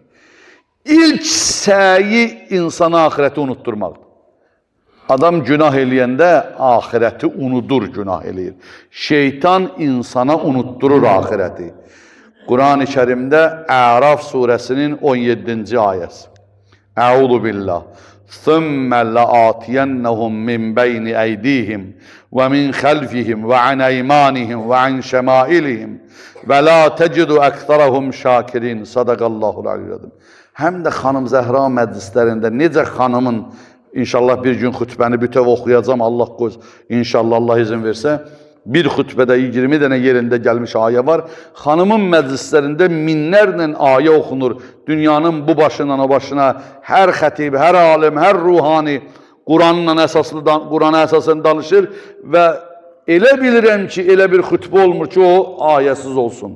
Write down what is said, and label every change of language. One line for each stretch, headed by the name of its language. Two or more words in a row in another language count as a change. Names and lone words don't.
Azerbaijani: İlk səyi insana ahirəti unutturmaqdır. Adam günah eləyəndə ahirəti unudur, günah eləyir. Şeytan insana unutturur ahirəti. Quran-ı Kərimdə Əraf surəsinin 17-ci ayəsi.
Arabic: أعوذ بالله. ثُمَّ لَآتِيَنَّهُمْ مِنْ بَيْنِ أَيْدِيهِمْ وَمِنْ خَلْفِهِمْ وَعَنْ أَيْمَانِهِمْ وَعَنْ شَمَائِلِهِمْ وَلَا تَجِدُ أَكْثَرَهُمْ شَاكِرِينَ صدق الله العلي العظيم.
Azerbaijani: Həm də xanım Zəhra məclislərində necə xanımın, inşallah bir gün xütbəni bütöv oxuyacam, Allah qoysun, inşallah Allah izin versə, bir xütbədə 20 dənə yerində gəlmiş ayə var. Xanımın məclislərində minlərlə ayə oxunur. Dünyanın bu başından o başına hər xətib, hər alim, hər ruhani Qurana əsasən danışır və elə bilirəm ki, elə bir xütbə olmur ki, o ayəsiz olsun.